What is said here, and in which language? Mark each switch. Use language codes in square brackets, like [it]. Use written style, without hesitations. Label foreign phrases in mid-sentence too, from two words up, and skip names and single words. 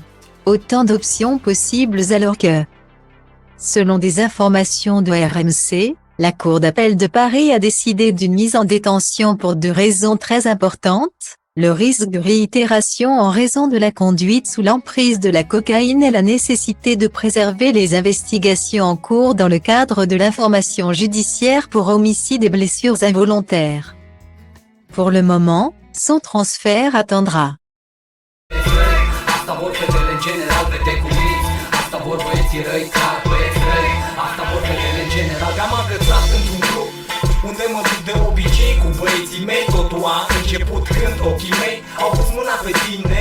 [fr] Autant d'options possibles alors que, selon des informations de RMC, la Cour d'appel de Paris a décidé d'une mise en détention pour 2 raisons très importantes, le risque de réitération en raison de la conduite sous l'emprise de la cocaïne et la nécessité de préserver les investigations en cours dans le cadre de l'information judiciaire pour homicide et blessures involontaires. Pour le moment, son transfert attendra. [ro] Unde mă duc de obicei cu băieții mei. Totul a început când ochii mei au pus mâna pe tine.